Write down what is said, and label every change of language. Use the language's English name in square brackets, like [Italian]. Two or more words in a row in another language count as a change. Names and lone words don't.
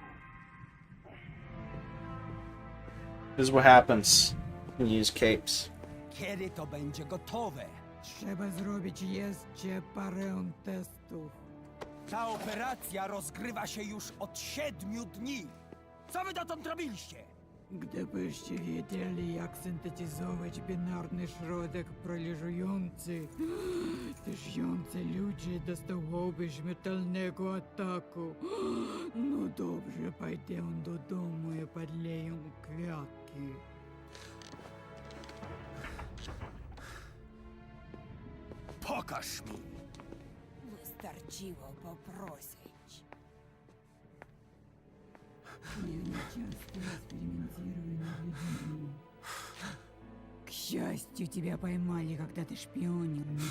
[English] This is what happens when you use capes. [Polish] Kiedy to będzie gotowe? Trzeba zrobić jeszcze parę testów. Ta operacja rozgrywa się już od 7 dni. Co wy dotąd robiliście? Gdybyście wiedzieli, jak syntetyzować binarny środek proliżujący, te żyjące ludzie dostałoby śmiertelnego ataku. No dobrze, pójdę do domu i podleję kwiatki. Pokaż mi! Wystarczyło poprosić. [Russian] Я часто экспериментирую над людьми. К счастью, тебя поймали, когда ты шпионил,